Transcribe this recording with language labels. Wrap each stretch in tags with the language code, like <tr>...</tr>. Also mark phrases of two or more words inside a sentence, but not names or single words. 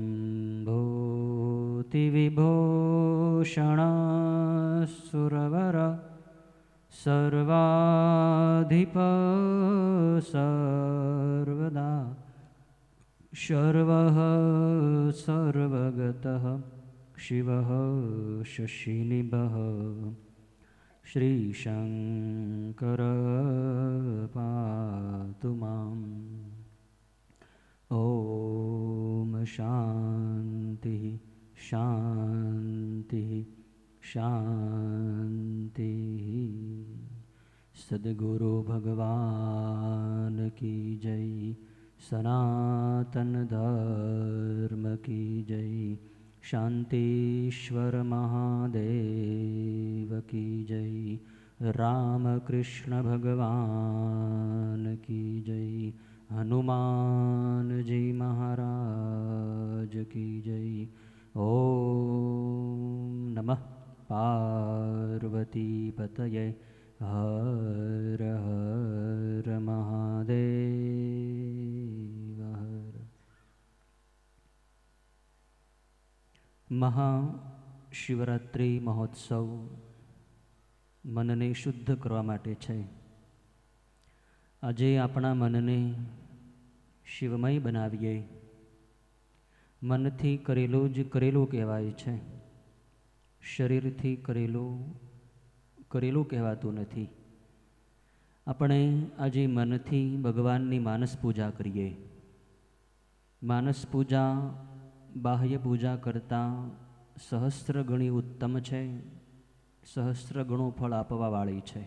<sa>भूतिविभूषणः सर्वाधिप सर्वदा सर्वः सर्वगतः शिवः शशिनिभः श्रीशङ्कर पातु माम्। ॐ शान्तिः शान्तिः शान्तिः।</sa> <hi>सद्गुरु भगवान की जय, सनातन धर्म की जय, शांतीश्वर महादेव की जय, रामकृष्ण भगवान की जय, हनुमान जी महाराज की जय।</hi> <sa>ओम नमः पार्वती पतये हर हर महादेव हर।</sa> <gu>મહાશિવરાત્રિ મહોત્સવ મનને શુદ્ધ કરવા માટે છે। આજે આપણા મનને શિવમય બનાવીએ। મનથી કરેલું જ કરેલું કહેવાય છે, શરીરથી કરેલું કરેલું કહેવાતું નથી। આપણે આજે મનથી ભગવાનની માનસ પૂજા કરીએ। માનસ પૂજા બાહ્ય પૂજા કરતાં સહસ્ત્ર ગણી ઉત્તમ છે, સહસ્ત્ર ગણું ફળ આપવાવાળી છે।</gu>